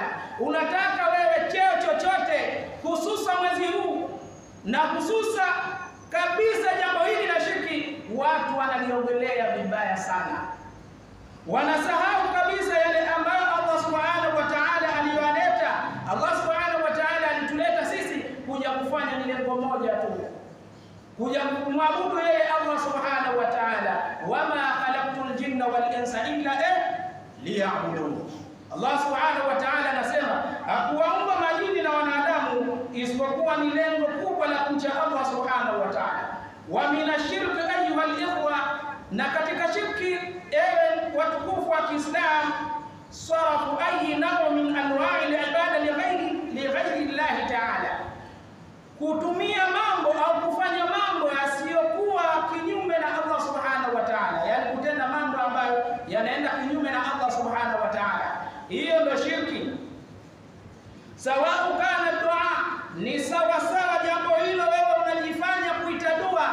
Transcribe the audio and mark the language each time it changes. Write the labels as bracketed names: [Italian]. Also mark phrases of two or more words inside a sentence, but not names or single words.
[Swahili] Unataka wewe cheo chochote, hususa mwezi huu na hususa kabisa jambo hili la shirki, watu wanaliongelea vibaya sana. Wanasahau kabisa yale ambayo Allah [Arabic] سبحانه وتعالى [Swahili] aliyoleta. Allah [Arabic] سبحانه وتعالى [Swahili] alituleta sisi kuja kufanya ni lengo moja tu, kuja kumwabudu yeye Allah [Arabic] سبحانه وتعالى. وما خلقت الجن والإنس إلا ليعبدون. [Swahili] Allah [Arabic] سبحانه وتعالى [Swahili] anasema hakuwaumba majini na wanadamu isipokuwa ni lengo kubwa la kumcha Allah [Arabic] سبحانه وتعالى. ومن الشرك أيها الإخوة, [Swahili] na katika shirki ewe watukufu wa Kiislamu, [Arabic] صرف أي نوع من أنواع العبادة لغير الله تعالى, [Swahili] kutumia mambo au kufanya mambo yasiyokuwa kinyume na Allah [Arabic] سبحانه وتعالى, [Swahili] yani kutenda mambo ambayo yanaenda kinyume na Allah [Arabic] سبحانه وتعالى. [Swahili] Hiyo ndio shirki. Sawa kana dua, ni sawa sawa jambo hilo wewe unajifanya kuita dua.